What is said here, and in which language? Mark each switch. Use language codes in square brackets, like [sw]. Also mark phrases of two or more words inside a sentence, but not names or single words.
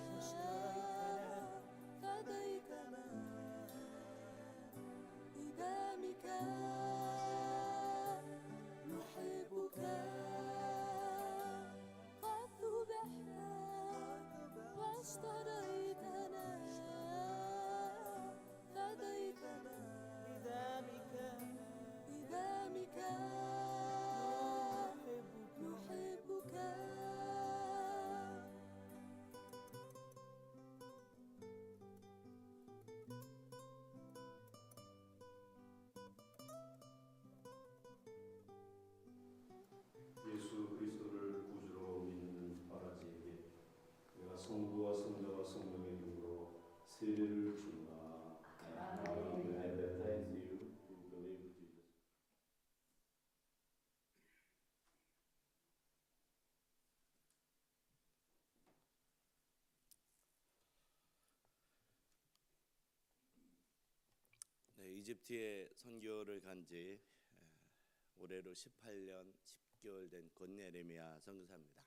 [ar] فديتنا بدمك نحبك قد ذبحنا واشتريتنا فديتنا بدمك نحبك [ko] 예수 그리스도를 구주로 믿는 바라지에게 내가 성부와 성자와 성령의 이름으로 세례를 준다. [en] I baptize you who believe Jesus. [ko] 네, 이집트에 선교를 간지 올해로 18년 10개월 된 권예레미야 선교사입니다.